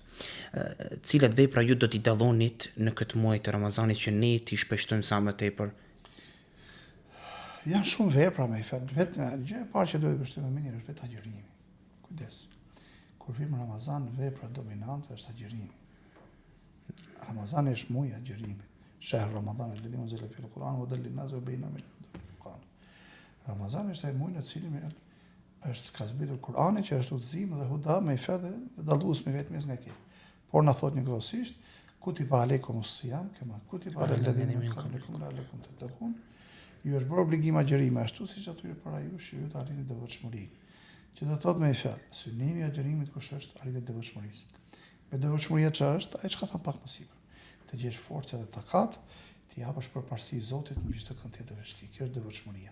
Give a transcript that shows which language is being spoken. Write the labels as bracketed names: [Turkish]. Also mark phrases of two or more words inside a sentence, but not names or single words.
[Albanian] Cilat vepra ju do t'i dallonit në këtë muaj të Ramazanit që ne t'i shpeshtojmë sa më tepër? Janë shumë vepra me i fjalë. Vetë gjë e parë që duhet të kushtojmë më mirë është vetë agjërimi. Kujdes. Kur vim Ramazan, vepra dominante është agjërimi. Ramazani është muaji i agjërimit. [Arabic] شهر رمضان الذي أنزل فيه القرآن وهدى للناس وبينة من القرآن. [Albanian] Ramazani është ai muaj në cilin është ka zbritur Kurani që është udhëzim dhe huda me fjalë dhe dallues me vetëm nga kjo. Por na thot njëkohësisht [Arabic] كتب عليكم الصيام كما كتب على الذين من قبلكم لعلكم تتقون. [Albanian] Ju është bërë obligim agjërimi ashtu siç atyre para jush që ju të arrini devotshmërinë. Që do të thotë me fjalë, synimi i agjërimit kush është arritja e devotshmërisë. Me devotshmëria çfarë është? Ai çka tha pak më sipër. Të gjesh forcë dhe takat, të japësh përparësi Zotit mbi çdo kënd tjetër vështirë. Kjo është devotshmëria.